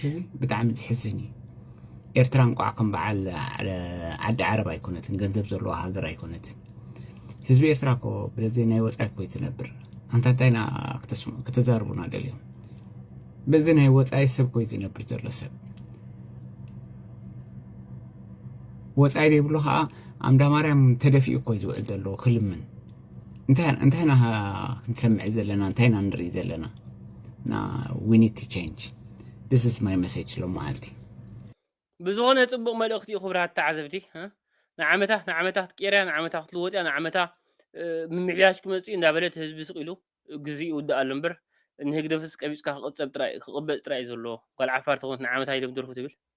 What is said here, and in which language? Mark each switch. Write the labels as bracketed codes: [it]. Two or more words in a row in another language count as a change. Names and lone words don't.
[ti] እዚ ብጣዕሚ ዝሕዝን እዩ ኤርትራ እንቋዕ ከም በዓል ዓዲ ዓረብ ኣይኮነትን ገንዘብ ዘለዋ ሃገር ኣይኮነትን ህዝቢ ኤርትራ ኮ ብለዚ ናይ ወፃኢ ኮይ ዝነብር አንታንታይና ከተዛርቡና ደልዮም በዚ ናይ ወፃኢ ሰብ ኮይ ዝነብር ዘሎ ሰብ ወፃኢ ዘይብሉ ከዓ ኣምዳ ማርያም ተደፊኡ ኮይ ዝውዕል ዘሎ ክልምን እንታይና ክንሰምዕ ዘለና እንታይና ንርኢ ዘለና ና [en] we need to change this is my message [ti] ሎመዓልቲ ብዝኾነ ፅቡቕ መልእኽቲ እዩ ክብራት ተዓዘብቲ ንዓመታት ቄርያ ንዓመታት ክትልወጥያ ንዓመታት ምምሕያሽ ክመፅእ እንዳበለት ህዝቢ ስቂሉ ግዜኡ ውዳእ እምበር ንህግደፍስ ቀቢፅካ ክቕበል ጥራይ ዘለዎ ጓል ዓፋር ተኾነት ንዓመታት ኢሎም ደርፉ ትብል